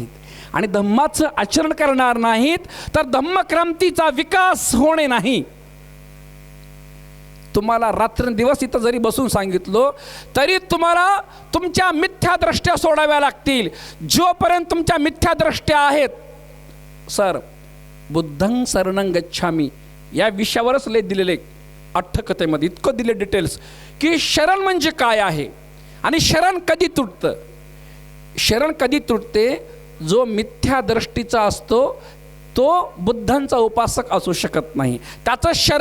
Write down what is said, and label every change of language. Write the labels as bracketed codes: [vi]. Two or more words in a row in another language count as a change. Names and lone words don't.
[mr] आणि धम्माचं आचरण करणार नाहीत तर धम्मक्रांतीचा विकास होणे नाही. तुम्हाला रात्रंदिवस इथं जरी बसून सांगितलं तरी तुम्हाला तुमच्या मिथ्यादृष्ट्या सोडाव्या लागतील. जोपर्यंत तुमच्या मिथ्यादृष्ट्या आहेत, सर [pi] बुद्धं शरणं गच्छामी [mr] या विषयावरच लेख दिलेले अठ्ठकथेमध्ये इतकं दिले डिटेल्स की शरण म्हणजे काय आहे आणि शरण कधी तुटतं. शरण कधी तुटते? जो मिथ्या दृष्टीचा असतो तो बुद्धांचा उपासक असू शकत नाही.